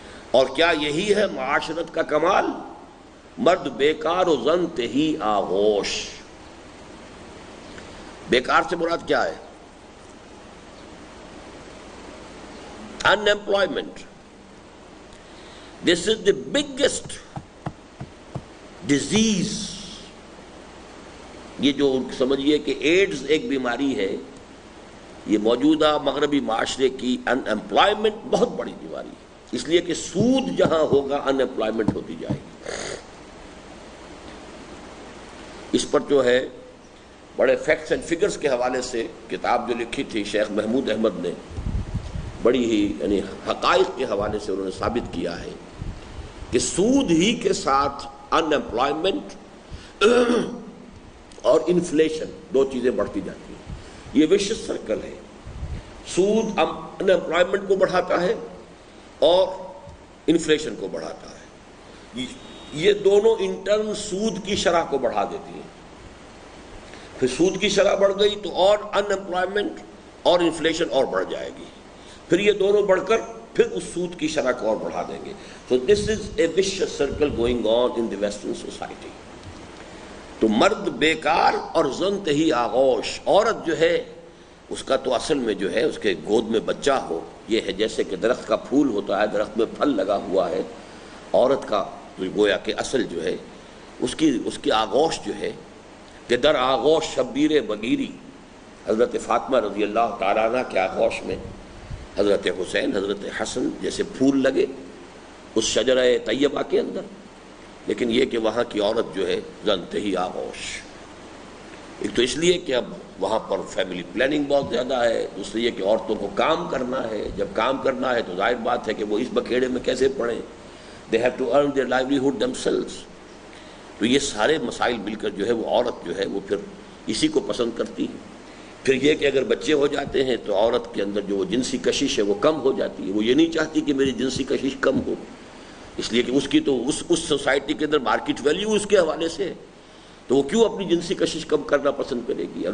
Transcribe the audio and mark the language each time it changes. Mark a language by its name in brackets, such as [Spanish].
[Urdu] اور کیا یہی ہے معاشرت کا کمال؟ مرد بیکار و زن تہی آغوش. بیکار سے مراد کیا ہے؟ unemployment. [English] This is the biggest disease. [Urdu] یہ جو سمجھیے کہ ایڈز ایک بیماری ہے، یہ موجودہ مغربی معاشرے کی ان امپلائمنٹ بہت بڑی بیماری ہے. اس لیے کہ سود جہاں ہوگا ان امپلائمنٹ ہوتی جائے گی. اس پر جو ہے بڑے فیکٹس اینڈ فگرز کے حوالے سے کتاب جو لکھی تھی شیخ محمود احمد نے، بڑی ہی یعنی حقائق کے حوالے سے انہوں نے ثابت کیا ہے کہ سود ہی کے ساتھ ان امپلائمنٹ اور انفلیشن دو چیزیں بڑھتی جاتی ہیں. یہ وشس سرکل ہے. سود ان امپلائمنٹ کو بڑھاتا ہے اور انفلیشن کو بڑھاتا ہے. یہ دونوں انٹرن سود کی شرح کو بڑھا دیتی ہیں. پھر سود کی شرح بڑھ گئی تو اور ان امپلائمنٹ اور انفلیشن اور بڑھ جائے گی. پھر یہ دونوں بڑھ کر پھر اس سود کی شرح کو اور بڑھا دیں گے. [English] So this is a vicious circle going on in the Western society. [Urdu] تو مرد بیکار اور زن تہی آغوش. عورت جو ہے اس کا تو اصل میں جو ہے اس کے گود میں بچہ ہو، یہ ہے جیسے کہ درخت کا پھول ہوتا ہے، درخت میں پھل لگا ہوا ہے. عورت کا تو گویا کہ اصل جو ہے اس کی آغوش جو ہے کہ [Persian] در آغوش شبیر بگیری. [Urdu] حضرت فاطمہ رضی اللہ تعالیٰ عنہ کے آغوش میں حضرت حسین، حضرت حسن جیسے پھول لگے اس شجرہ طیبہ کے اندر. لیکن یہ کہ وہاں کی عورت جو ہے زنتہی آغوش. ایک تو اس لیے کہ اب وہاں پر فیملی پلاننگ بہت زیادہ ہے، دوسری یہ کہ عورتوں کو کام کرنا ہے. جب کام کرنا ہے تو ظاہر بات ہے کہ وہ اس بکھیڑے میں کیسے پڑیں. [English] they have to earn their livelihood themselves. [Urdu] تو یہ سارے مسائل مل کر جو ہے وہ عورت جو ہے وہ پھر اسی کو پسند کرتی ہے. پھر یہ کہ اگر بچے ہو جاتے ہیں تو عورت کے اندر جو جنسی کشش ہے وہ کم ہو جاتی ہے. وہ یہ نہیں چاہتی کہ میری جنسی کشش کم ہو، اس لیے کہ اس کی تو اس سوسائٹی کے اندر مارکیٹ ویلیو اس کے حوالے سے ہے، تو وہ کیوں اپنی جنسی کشش کم کرنا پسند کرے گی.